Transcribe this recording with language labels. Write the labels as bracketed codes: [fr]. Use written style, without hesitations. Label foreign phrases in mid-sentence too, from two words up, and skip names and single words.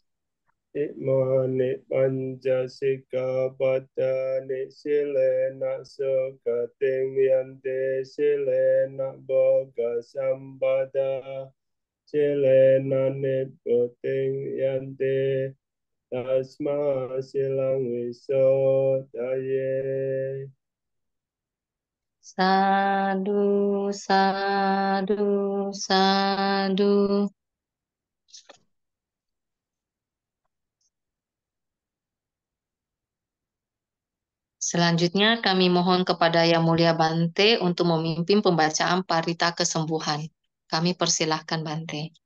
[pi] Imani panca sikkhapadani silena sukating yanti silena boga sampada silena nibbuting yanti tasma silang wisodaye. Sadu, sadu, sadu. [id] Selanjutnya kami mohon kepada Yang Mulia Bante untuk memimpin pembacaan parita kesembuhan. Kami persilahkan Bante.